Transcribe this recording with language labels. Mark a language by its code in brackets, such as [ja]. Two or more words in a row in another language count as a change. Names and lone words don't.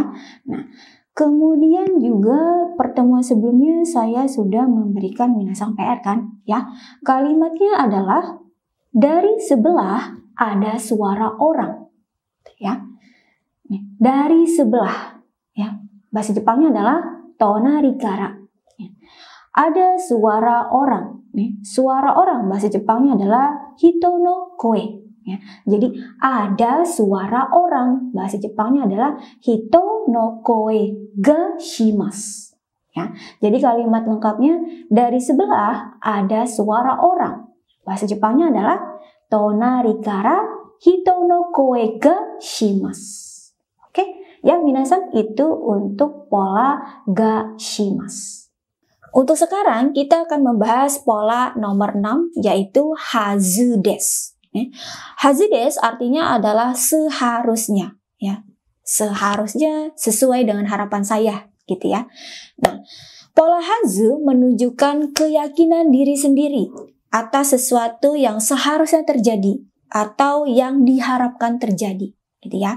[id] Nah, kemudian juga pertemuan sebelumnya saya sudah memberikan minasan PR kan, ya. Kalimatnya adalah dari sebelah ada suara orang, ya. Dari sebelah, ya. Bahasa Jepangnya adalah [ja] 隣から. [id] Ya. Ada suara orang. Suara orang bahasa Jepangnya adalah [ja] 人の声. [id] Ya. Jadi ada suara orang bahasa Jepangnya adalah [ja] 人の声がします. [id] Ya. Jadi kalimat lengkapnya dari sebelah ada suara orang. Bahasa Jepangnya adalah [ja] 隣から人の声がします. [id] Oke, ya minasan, itu untuk pola [ja] がします. [id] Untuk sekarang kita akan membahas pola nomor 6 yaitu [ja] はずです. はずです [id] artinya adalah seharusnya, ya. Seharusnya sesuai dengan harapan saya, gitu ya. Nah, pola hazu menunjukkan keyakinan diri sendiri atas sesuatu yang seharusnya terjadi atau yang diharapkan terjadi, gitu ya.